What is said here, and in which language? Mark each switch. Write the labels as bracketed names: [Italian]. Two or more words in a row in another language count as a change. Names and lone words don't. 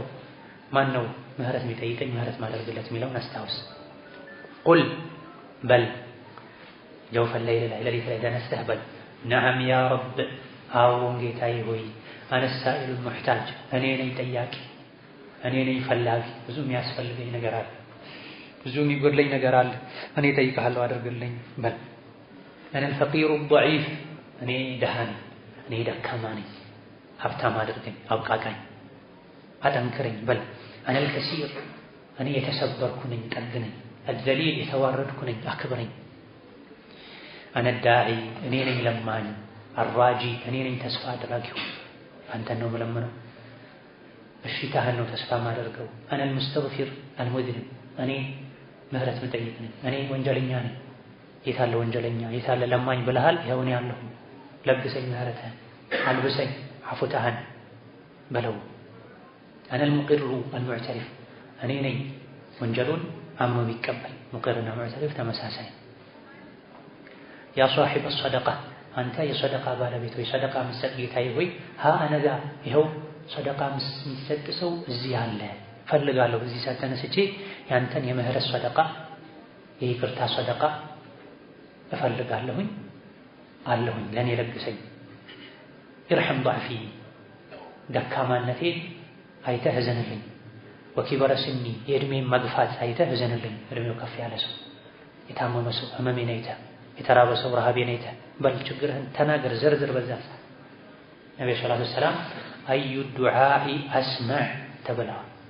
[Amharic] ማን ነው ምህረት የሚጠይቀኝ ምህረት ማድረግለት የሚለውን አስታውስ። ቁል በል [Arabic] جوف الليل [Amharic] ላይ ሌሊት ላይ ተነስተህ በል [Arabic] نعم يا رب [Amharic] አዎን ጌታዬ ሆይ [Arabic] أنا سائل محتاج [Amharic] እኔ ነኝ ጠያቂ እኔ ነኝ ፈላጊ ብዙ የሚያስፈልገኝ ነገር አለ ብዙ የሚጎድለኝ ነገር አለ እኔ እጠይቅሃለሁ አድርግልኝ በል [Arabic] أنا الفقير الضعيف [Amharic] እኔ ደሃ ነኝ እኔ ደካማ ነኝ ሀብታም አድርገኝ አብቃቃኝ አጠንክረኝ በል [Arabic] أنا الكثير [Amharic] እኔ የተሰበርኩ ነኝ ጠግነኝ الذليل የተዋረድኩ ነኝ አክብረኝ [Arabic] أنا الداعي [Amharic] እኔ ነኝ ለማኝ الراجي እኔ ነኝ ተስፋ አድራጊው አንተን ነው የምለምነው እሺታህን ነው ተስፋ ማደርገው [Arabic] أنا المستغفر المذنب [Amharic] እኔ ምህረት መጠየቅ ነኝ እኔ ወንጀለኛ ነኝ የታለ ወንጀለኛ የታለ ለማኝ ብለሃል ይኸው እኔ አለሁ ለግሰኝ ምህረትህን አልብሰኝ አፉታህን በለው [Arabic] أنا المقر المعترف [Amharic] እኔ ነኝ ወንጀሉን አምኖ የሚቀበል ሙቅርና ሙዕተሪፍ ተመሳሳይ [Arabic] يا صاحب الصدقه [Amharic] አንተ የሰደቃ ባለቤት ወይ ሰደቃ መስጠት ጌታዬ ሆይ ሀ አነጋ ይኸው ሰደቃ የሚሰጥ ሰው እዚህ አለ ፈልጋለሁ እዚህ ሳተነስቼ ያንተን የምህረት ሰደቃ የይቅርታ ሰደቃ እፈልጋለሁኝ አለሁኝ ለኔ ለግሰኝ [Arabic] يرحم ضعفي [Amharic] ደካማነቴ አይተህ እዘንልኝ [Arabic] وكبر سني [Amharic] የእድሜን መግፋት አይተህ እዘንልኝ እድሜው ከፍ ያለ ሰው የታመመ ሰው ህመሜን አይተህ የተራበ ሰው ረሃቤን አይተህ በል ችግርህን ተናገር ዘርዝር በዛ ነብዩ [Arabic] صلى الله عليه وسلم أي الدعاء أسمع [Amharic] ተብለዋል